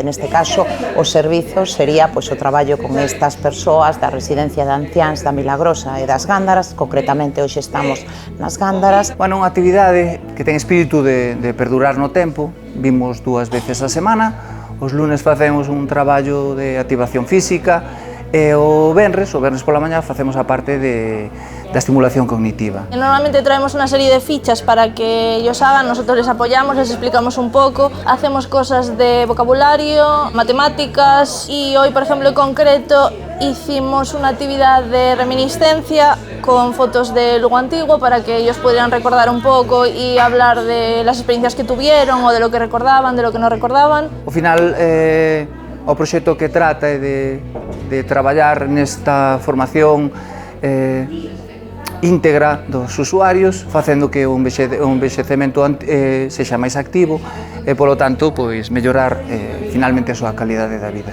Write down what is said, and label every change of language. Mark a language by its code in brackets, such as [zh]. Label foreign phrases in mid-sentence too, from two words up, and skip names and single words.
[gl] Neste caso, o servizo sería pois, o traballo con estas persoas da residencia de anciáns da Milagrosa e das Gándaras, concretamente hoxe estamos nas Gándaras. Bueno, unha actividade que ten espírito de perdurar no tempo, vimos 2 veces a semana, os lunes facemos un traballo de activación física e o venres pola mañá facemos a parte da estimulación cognitiva. [es] Normalmente traemos una serie de fichas para que ellos hagan, nosotros les apoyamos, les explicamos un poco, hacemos cosas de vocabulario, matemáticas y hoy, por ejemplo, en concreto, hicimos una actividad de reminiscencia con fotos de Lugo Antiguo para que ellos pudieran recordar un poco y hablar de las experiencias que tuvieron o de lo que recordaban, de lo que no recordaban. [gl] Ao final, o proxecto que trata é de traballar nesta formación íntegra dos usuarios, facendo que o envexecemento sexa máis activo e, polo tanto, pois, mellorar finalmente a súa calidade da vida.